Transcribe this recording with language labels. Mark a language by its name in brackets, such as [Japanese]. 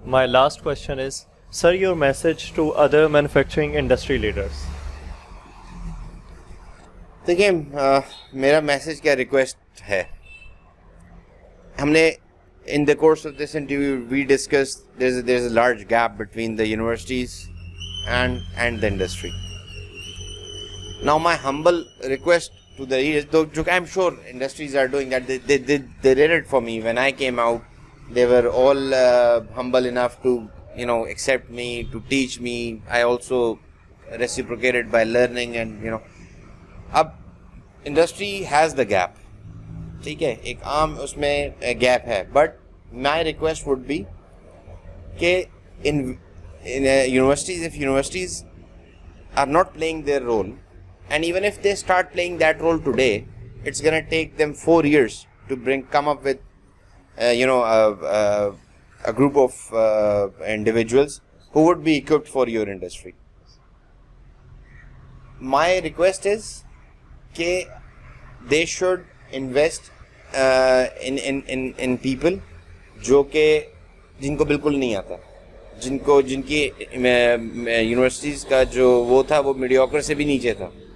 [English] My last question is, sir, your message to other manufacturing industry leaders. [Urdu] دیکھیں میرا message کیا request ہے हमने [English] in the course of this interview we discussed there's a large gap between the universities and the industry. Now my humble request to the readers, though I'm sure industries are doing that, they did it for me when I came out. They were all humble enough to accept me, to teach me. I also reciprocated by learning, and [Urdu] اب [English] industry has the gap, [Urdu] ٹھیک ہے, ایک عام اس میں gap ہے, but [English] my request would be [Urdu] کہ [English] in universities, if universities are not playing their role, and even if they start playing that role today, it's going to take them 4 years to come up with a group of individuals who would be equipped for your industry. My request is that they should invest in people [Urdu] جو کہ جن کو بالکل نہیں آتا, جن کی universities کا جو وہ تھا وہ میڈیوکر سے بھی نیچے تھا.